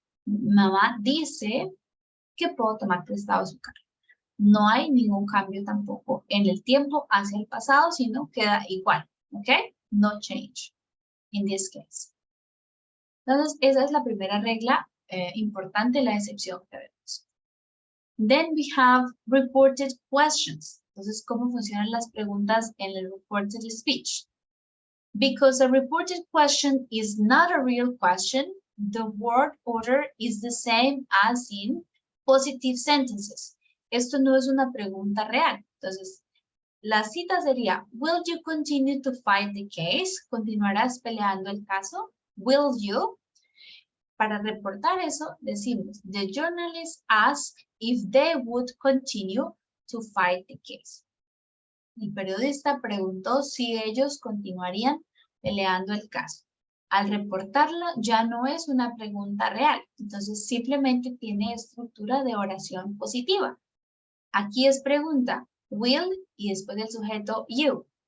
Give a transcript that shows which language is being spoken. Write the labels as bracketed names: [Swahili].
[Spanish] Mamá dice que puedo tomar prestado su carro. No hay ningún cambio tampoco en el tiempo hacia el pasado, sino queda igual, ¿ok? [English] No change in this case. [Spanish] Entonces, esa es la primera regla importante, la excepción que vemos. [English] Then we have reported questions. [Spanish] Entonces, ¿cómo funcionan las preguntas en el reported speech? [English] Because a reported question is not a real question, the word order is the same as in positive sentences. [Spanish] Esto no es una pregunta real. Entonces, la cita sería, [English] will you continue to fight the case? [Spanish] ¿Continuarás peleando el caso? [English] Will you? [Spanish] Para reportar eso, decimos, [English] the journalist asked if they would continue to fight the case. [Spanish] El periodista preguntó si ellos continuarían peleando el caso. Al reportarlo ya no es una pregunta real, entonces simplemente tiene estructura de oración positiva. Aquí es pregunta, will, y después del sujeto, you.